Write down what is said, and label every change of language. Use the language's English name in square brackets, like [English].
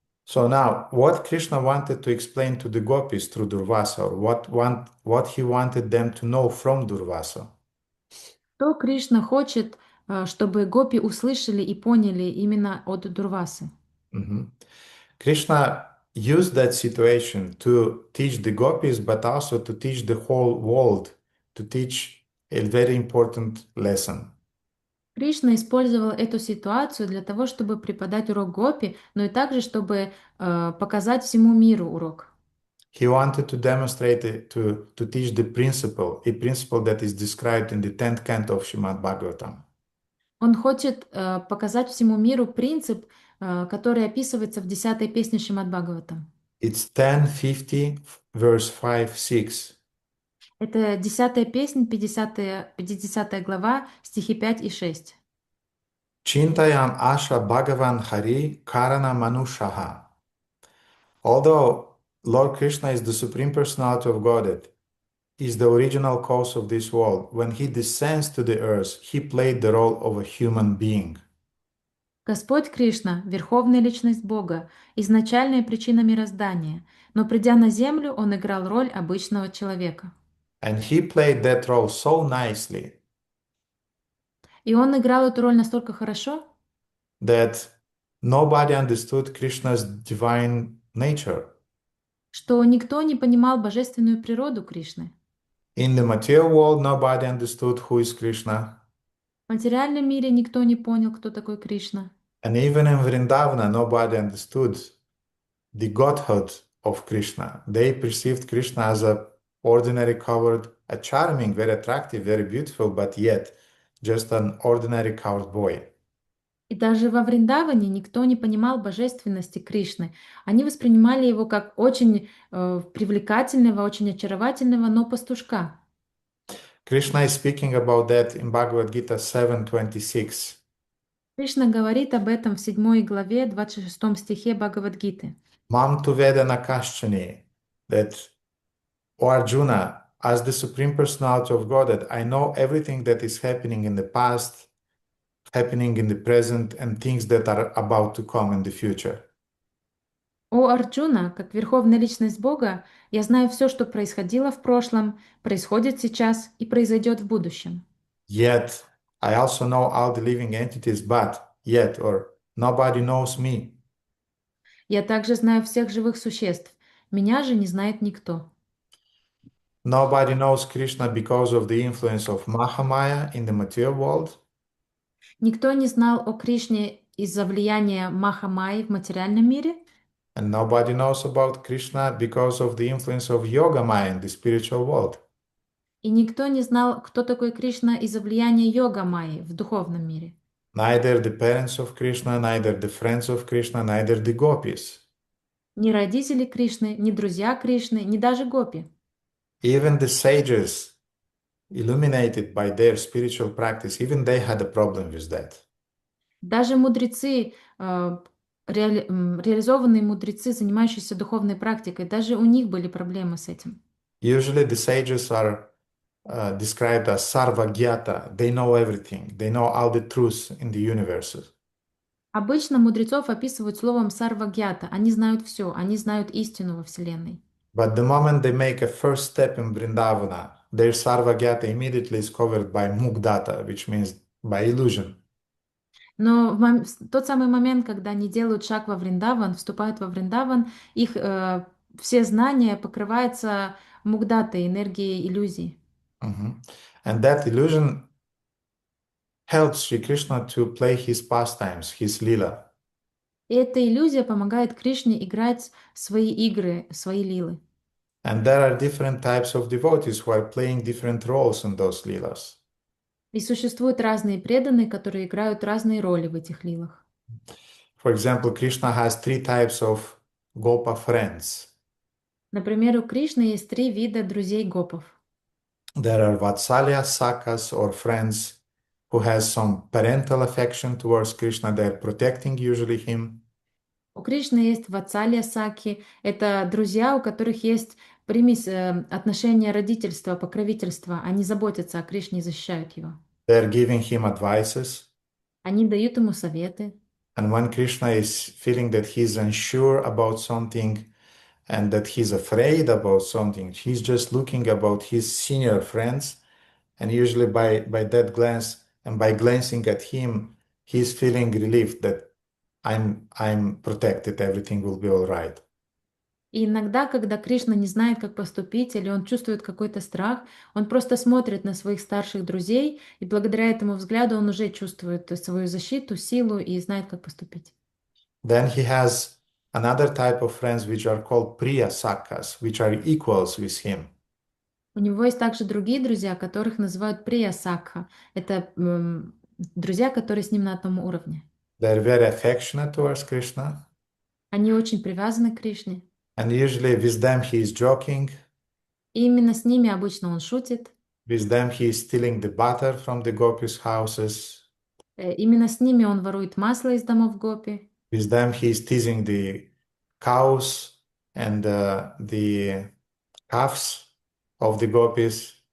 [English] So now, what Krishna wanted to explain to the gopis through Durvasa, or what he wanted them to know from Durvasa? [Russian] То Кришна хочет, чтобы гопи услышали и поняли именно от Дурвасы. [English] Krishna used that situation to teach the gopis, but also to teach the whole world, to teach a very important lesson. [Russian] Кришна использовал эту ситуацию для того, чтобы преподать урок гопи, но и также, чтобы показать всему миру урок. [English] He wanted to demonstrate, to teach the principle, a principle that is described in the 10th canto of Srimad Bhagavatam. [Russian] Он хочет показать всему миру принцип, который описывается в 10-й песне Шримад Бхагаватам. [English] It's 10:50, verse 5-6. [Russian] Это 10-я песня, 50 глава, стихи 5 и 6. [Sanskrit] Chintayam asha bhagavan hari karana manushaha. [English] Although Lord Krishna is the Supreme Personality of Godhead, is the original cause of this world, when he descends to the earth, he played the role of a human being. [Russian] Господь Кришна — верховная личность Бога, изначальная причина мироздания, но придя на землю, он играл роль обычного человека. [English] And he played that role so nicely [Russian] И он играл эту роль настолько хорошо, [English] that nobody understood Krishna's divine nature. [Russian] что никто не понимал божественную природу Кришны. [English] In the material world, nobody understood who is Krishna. [Russian] В материальном мире никто не понял, кто такой Кришна. [English] And even in Vrindavana, nobody understood the godhood of Krishna. They perceived Krishna as a ordinary coward, a charming, very attractive, very beautiful, but yet just an ordinary coward boy. [Russian] И даже во Вриндаване никто не понимал божественности Кришны. Они воспринимали его как очень привлекательного, очень очаровательного, но пастушка. [English] Krishna is speaking about that in Bhagavad Gita 7:26. [Russian] Кришна говорит об этом в 7 главе, 26 стихе Бхагавад-гиты. [Sanskrit] Mam tu vedana kashchani, [English] that, O Arjuna, as the Supreme Personality of Godhead, I know everything that is happening in the past, happening in the present, and things that are about to come in the future. [Russian] О Арджуна, как верховная личность Бога, я знаю все, что происходило в прошлом, происходит сейчас и произойдет в будущем. [English] Yet, I also know all the living entities, but yet, or nobody knows me. [Russian] Я также знаю всех живых существ. Меня же не знает никто. [English] Nobody knows Krishna because of the influence of Mahamaya in the material world. [Russian] Никто не знал о Кришне из-за влияния Махамайи в материальном мире. [English] And nobody knows about Krishna because of the influence of Yogamaya in the spiritual world. [Russian] И никто не знал, кто такой Кришна из-за влияния йога-майи в духовном мире. [English] Neither the parents of Krishna, neither the friends of Krishna, neither the gopis. [Russian] Ни родители Кришны, ни друзья Кришны, ни даже гопи. [English] Even the sages, illuminated by their spiritual practice, even they had a problem with that. [Russian] Даже мудрецы, реализованные мудрецы, занимающиеся духовной практикой, даже у них были проблемы с этим. [English] Usually the sages are described as sarvagyata. They know everything. They know all the truths in the universe. [Russian] Обычно мудрецов описывают словом сарвагьята. Они знают все, они знают истину во Вселенной. [English] But the moment they make a first step in Vrindavana, their sarvagyata immediately is covered by mugdata, which means by illusion. [Russian] Но в тот самый момент, когда они делают шаг во Вриндаван, вступают во Вриндаван, их все знания покрываются мугдатой, энергией иллюзий. [English] And that illusion helps Sri Krishna to play his pastimes, his lila. [Russian] И эта иллюзия помогает Кришне играть свои игры, свои лилы. [English] And there are different types of devotees who are playing different roles in those lilas. [Russian] И существуют разные преданные, которые играют разные роли в этих лилах. [English] For example, Krishna has 3 types of Gopa friends. [Russian] Например, у Кришны есть 3 вида друзей гопов. [English] There are Vatsalya Sakas, or friends who has some parental affection towards Krishna. They're protecting usually him. [Russian] У Кришны есть ватсалья саки. Это друзья, у которых есть примесь отношения родительства, покровительства. Они заботятся о Кришне и защищают его. [English] They're giving him advices. [Russian] Они дают ему советы. [English] And when Krishna is feeling that he's unsure about something and that he's afraid about something, he's just looking about his senior friends. And usually by that glance and by glancing at him, he's feeling relieved that I'm protected, everything will be all right. [Russian] И иногда, когда Кришна не знает, как поступить, или он чувствует какой-то страх, он просто смотрит на своих старших друзей, и благодаря этому взгляду он уже чувствует свою защиту, силу и знает, как поступить. [English] Then he has another type of friends which are called Priya Sakas, which are equals with him. [Russian] У него есть также другие друзья, которых называют Прия Сакха. Это друзья, которые с ним на одном уровне. [English] They're very affectionate towards Krishna. [Russian] Они очень привязаны к Кришне. [English] And usually with them he is joking. [Russian] И именно с ними обычно он шутит. [English] With them he is stealing the butter from the gopis' houses. [Russian] Именно с ними он ворует масло из домов гопи. [English] With them he is teasing the cows and the calves of the gopis.